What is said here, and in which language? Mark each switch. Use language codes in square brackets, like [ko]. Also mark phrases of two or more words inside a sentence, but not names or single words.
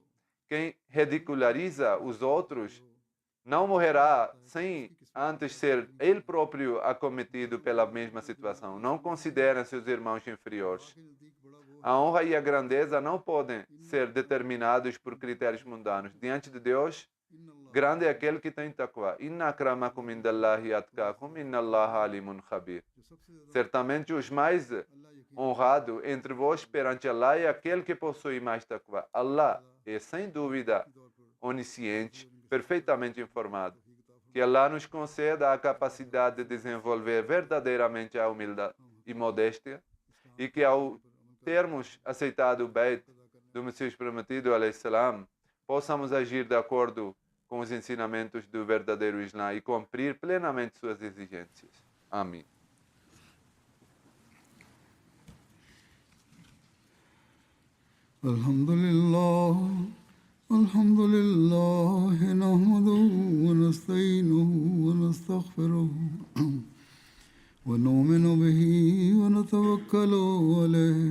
[pt] Quem ridiculariza os outros não morrerá sem antes ser ele próprio acometido pela mesma situação. Não considerem seus irmãos inferiores. A honra e a grandeza não podem ser determinados por critérios mundanos. Diante de Deus, Grande é aquele que tem taqwa. [ar] إن أكرمكم عند الله أتقاكم إن الله عليم خبير. [pt] Certamente os mais honrados entre vós perante Allah é aquele que possui mais taqwa. Allah é sem dúvida onisciente, perfeitamente informado. Que Allah nos conceda a capacidade de desenvolver verdadeiramente a humildade e modéstia e que ao termos aceitado o bait do Messias prometido, [ar] عليه السلام, [pt] possamos agir de acordo com os ensinamentos do verdadeiro Islã e cumprir plenamente suas exigências. Amém. [ar] الحمد لله نحمده ونستعينه ونستغفره ونؤمن به ونتوكل عليه